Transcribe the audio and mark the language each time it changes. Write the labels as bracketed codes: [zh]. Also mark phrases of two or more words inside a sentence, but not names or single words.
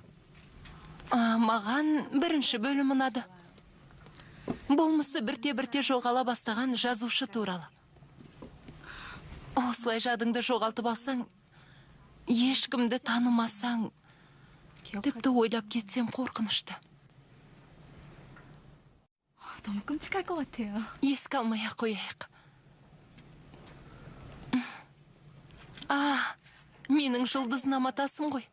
[kk] Маған бірінші бөлім ұнады. Болмысы бірте-бірте жоғала бастаған жазушы туралы. Осылай жадыңды жоғалтып алсаң, ешкімді танымасаң, тіпті ойлап кетсем қорқынышты. [ko] 너무 끔찍할 것 같아요. [kk] Еске алмай-ақ қояйық. Менің жұлдызнаматасым ғой.